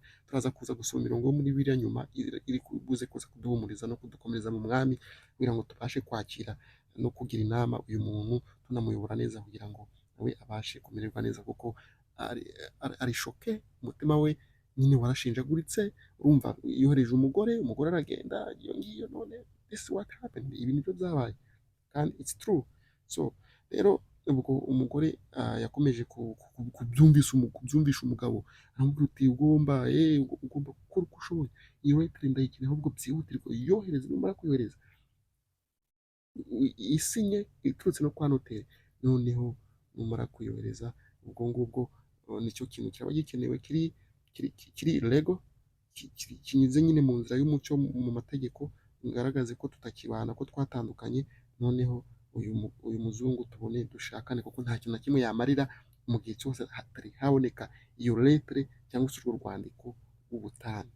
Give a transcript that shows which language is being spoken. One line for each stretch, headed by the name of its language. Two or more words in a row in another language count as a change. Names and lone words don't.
Kinyarwanda: Turaza kuza gusoma imirongo yo muri Bibiliya nyuma iri buze kuza kuduhumuriza no kudukomereza mu mwami, kugira ngo tubashe kwakira no kugira inama uyu muntu, tunamuyobora neza kugira ngo nawe abashe kumererwa neza, kuko ari shoke, umutima we nyine warashinjaguritse, urumva yohereje umugore aragenda, iyo ngiyo, none
English: this is what happened,
Kinyarwanda: ibi nibyo byabaye kandi
English: it's true.
Kinyarwanda: So rero ubwo umugore yakomeje kubyumvisha umugabo, aramubwira uti ugomba gukora uko ushoboye, iyo letter ndayikeneye ahubwo byihutirwa, yohereze, numara kuyohereza isinye iturutse no kwa noteri, noneho numara kuyohereza ubwo ngubwo nicyo kintu kiraba gikenewe kiri lego, kinyuze nyine mu nzira y'umucyo mu mategeko, bigaragaze ko tutakibana, ko twatandukanye, noneho uyu muzungu tubone dushakane, kuko nta kintu na kimwe yamarira mu gihe cyose hatari haboneka iyo letre cyangwa se urwo rwandiko rw'ubutane.